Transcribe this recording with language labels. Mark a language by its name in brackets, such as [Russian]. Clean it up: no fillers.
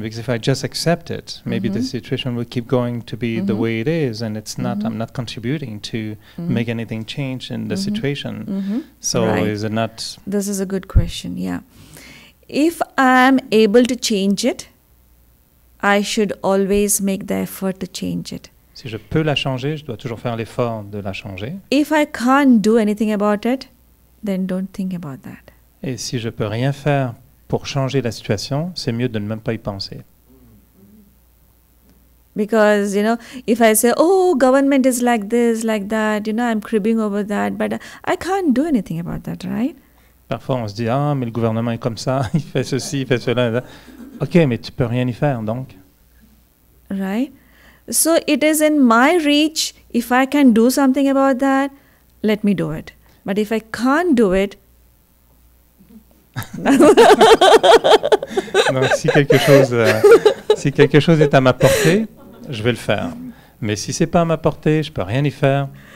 [English] Because if I just accept it, maybe the situation will keep going to be the way it is, and it's not. I'm not contributing to make anything change in the situation. So Right. is it not? This is a good question, yeah. If I'm able to change it, I should always make the effort to change it. [French] Si je peux la changer, je dois toujours faire l'effort de la changer. [English] If I can't do anything about it, then don't think about that. [French] Et si je peux rien faire pour changer la situation, c'est mieux de ne même pas y penser. [English] Because, if I say, oh, government is like this, like that, I'm cribbing over that, but I can't do anything about that, right? [French] Parfois, on se dit, ah, mais le gouvernement est comme ça, il fait ceci, il fait cela. Ok, mais tu peux rien y faire, donc. [English] Right? So it is in my reach. If I can do something about that, let me do it. But if I can't do it, [French] Donc, si quelque chose est à ma portée, je vais le faire. Mais si c'est pas à ma portée, je peux rien y faire.